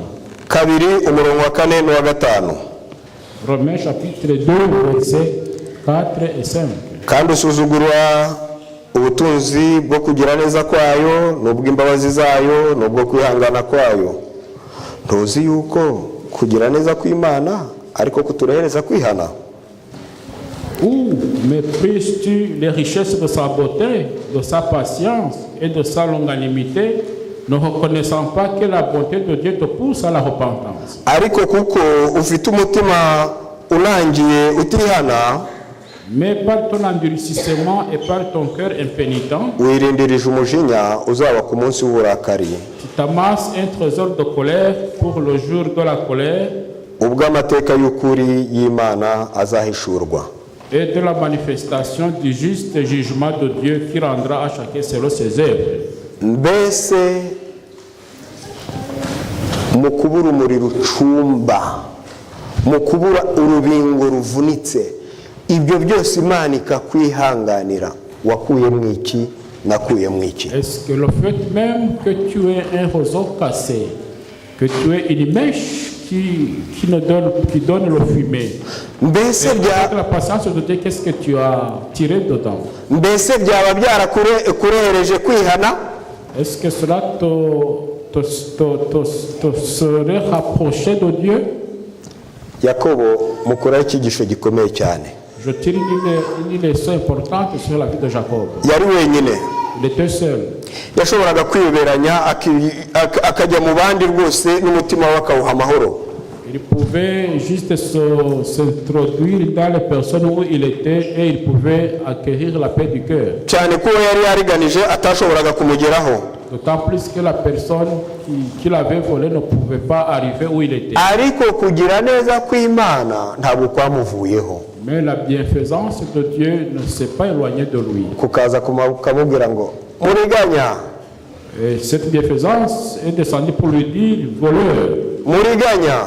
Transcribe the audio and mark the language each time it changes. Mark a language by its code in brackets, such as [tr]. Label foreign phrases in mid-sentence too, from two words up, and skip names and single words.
[rw] Kabiri umurongo wa 4 n'uwa 5. [fr] Romains chapitre 2, versets 4 et 5. [rw] Kandi usuzugurwa ubutunzi bwo kugira neza kwayo, n'ubw'imbabazi zayo, n'ubwo kwihangana kwayo. Ntuzi yuko kugira neza kw'Imana ariko kuturehereza kwihana? [fr] Ou méprises-tu les richesses de sa beauté, de sa patience et de sa longanimité, ne reconnaissant pas que la bonté de Dieu te pousse à la repentance? [rw] Ariko kuko ufite umutima unangiye utihana, [fr] Mais par ton endurcissement et par ton cœur impénitent, [rw] wirindirije umujinya uzaba ku munsi w'uburakari, [fr] tu t'amasses un trésor de colère pour le jour de la colère [rw] ubwo amateka y'ukuri y'Imana azahishurwa. [fr] et de la manifestation du juste jugement de Dieu qui rendra à chacun selon ses œuvres. [rw] Mbese mu kubura umuriro ucumba, mu kubura urubingo ruvunitse, ibyo byose Imana ikakwihanganira, wakuyemo iki, nakuyemo iki? [fr] Est-ce que le fait même que tu aies un roseau cassé, que tu aies une mèche qui donne le fumier, [rw] Mbese [fr] et avec la patience de Dieu, qu'est-ce que tu as tiré dedans? [rw] mbese byaba byarakurehereje kwihana? [fr] Est-ce que cela te serait rapproché de Dieu? [rw] Yakobo mukuraho icyigisho gikomeye cyane. [fr] Je tire une leçon importante sur la vie de Jacob. [rw] Yari wenyine, [fr] Il était seul. [rw] yashoboraga kwiyoberanya akajya mu bandi rwose n'umutima we akawuha amahoro. [fr] Il pouvait juste s'introduire dans les personnes où il était et il pouvait acquérir la paix du cœur. [rw] Cyane ko yari yariganije atashoboraga kumugeraho. [fr] D'autant plus que la personne qui l'avait volé ne pouvait pas arriver où il était. [rw] Ariko kugira neza kw'Imana ntabwo kwamuvuyeho. [fr] Mais la bienfaisance de Dieu ne s'est pas éloignée de lui. [rw] Kukaza kumubwira ngo muriganya, [fr] Et cette bienfaisance est descendue pour lui dire voleur, [rw] muriganya,